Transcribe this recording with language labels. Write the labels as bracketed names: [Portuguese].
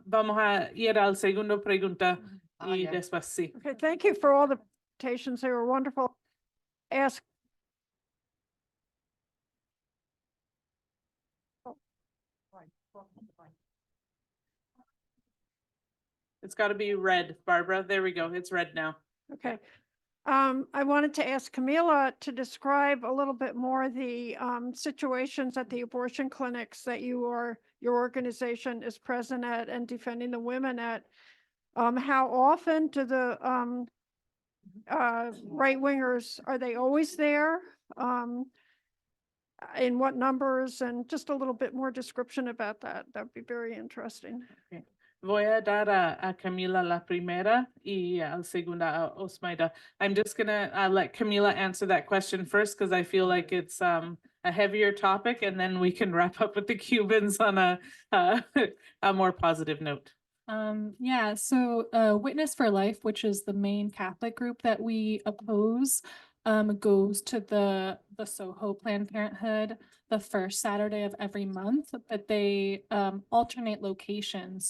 [Spanish] vamos a ir al segundo pregunta y ya. después sí. [English] Okay, thank you for all the presentations. They were wonderful. Ask. It's got to be red, Barbara. There we go. It's red now. Okay. I wanted to ask Camila to describe a little bit more the situations at the abortion clinics that your organization is present at and defending the women at. How often do the right wingers, are they always there? In what numbers, and just a little bit more description about that. That'd be very interesting. Okay. [Spanish] Voy a dar a Camila la primera y al segunda a Osmayda. [English] I'm just gonna let Camila answer that question first because I feel like it's a heavier topic, and then we can wrap up with the Cubans on a more positive note. Yeah, so Witness for Life, which is the main Catholic group that we oppose, goes to the Soho Planned Parenthood the first Saturday of every month, but they alternate locations.